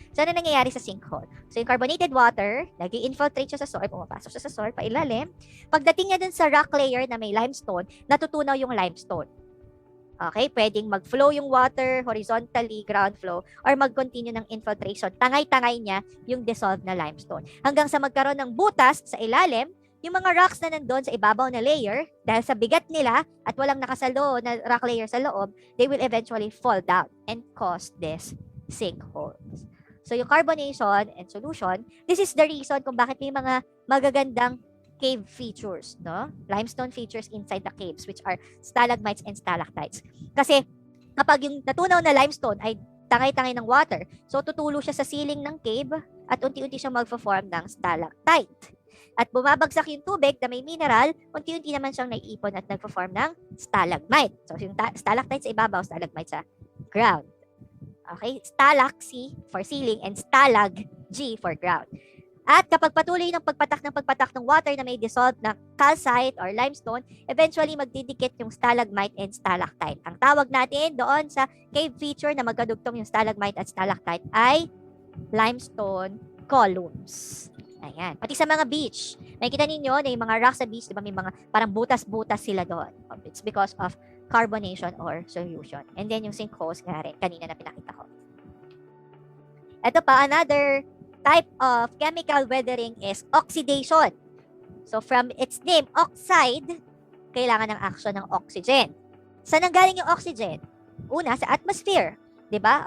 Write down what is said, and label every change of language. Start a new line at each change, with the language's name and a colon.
Filipino: So, ano nangyayari sa sinkhole? So, yung carbonated water, nag-infiltrate siya sa soil, pumapasok siya sa soil, pailalim. Pagdating niya dun sa rock layer na may limestone, natutunaw yung limestone. Okay, pwedeng mag-flow yung water horizontally, ground flow, or mag-continue ng infiltration. Tangay-tangay niya yung dissolved na limestone. Hanggang sa magkaroon ng butas sa ilalim, yung mga rocks na nandun sa ibabaw na layer, dahil sa bigat nila at walang nakasalo na rock layer sa loob,
English: they will eventually fall down and cause this sinkholes. So yung carbonation and solution, this is the reason
Filipino: kung bakit may mga magagandang
English: cave features, no? Limestone features inside the caves, which are stalagmites and stalactites.
Filipino: Kasi kapag yung natunaw na limestone ay tangay-tangay ng water, so tutulo siya sa ceiling ng cave at unti-unti siyang mag-form ng stalactite. At bumabagsak yung tubig na may mineral, unti-unti naman siyang naiipon at nagpo-form ng stalagmite. So, yung stalactite sa ibabaw, stalagmite sa ground. Okay?
English: Stalac, C for ceiling, and stalag, G for ground.
Filipino: At kapag patuloy ng pagpatak ng water na may dissolved na calcite or limestone, eventually magdidikit yung stalagmite and stalactite. Ang tawag natin doon sa cave feature na magkadugtong yung stalagmite at stalactite ay limestone columns. Ayan. Pati sa mga beach, makikita ninyo na yung mga rocks sa beach, di ba may mga parang butas-butas sila doon.
English: It's because of carbonation or solution. And then yung sinkholes nga rin,
Filipino: kanina na pinakita ko.
English: Ito pa, another type of chemical weathering is oxidation.
Filipino: So from its name, oxide, kailangan ng action ng oxygen. Saan nanggaling yung oxygen? Una, sa atmosphere. 'di ba?